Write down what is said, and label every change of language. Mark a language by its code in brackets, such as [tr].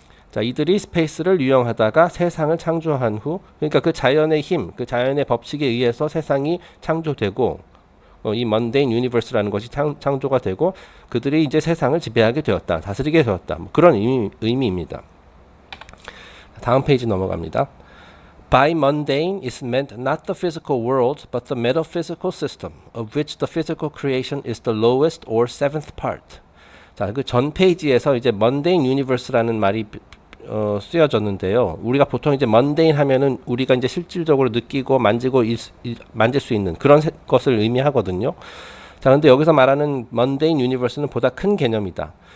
[ko] 자, 이들이 스페이스를 유영하다가 세상을 창조한 후, 그러니까 그 자연의 힘, 그 자연의 법칙에 의해서 세상이 창조되고, 이 mundane universe라는 것이 창조가 되고, 그들이 이제 세상을 지배하게 되었다, 다스리게 되었다, 뭐 그런 의미입니다. 다음 페이지 넘어갑니다. [en] By mundane is meant not the physical world, but the metaphysical system, of which the physical creation is the lowest or seventh part. [ko] 자, 그 전 페이지에서 이제 mundane universe라는 말이 쓰여졌는데요. 우리가 보통 이제 mundane 하면은 우리가 이제 실질적으로 느끼고 만질 수 있는 그런 것을 의미하거든요. 자, 그런데 여기서 말하는 mundane universe는 보다 큰 개념이다.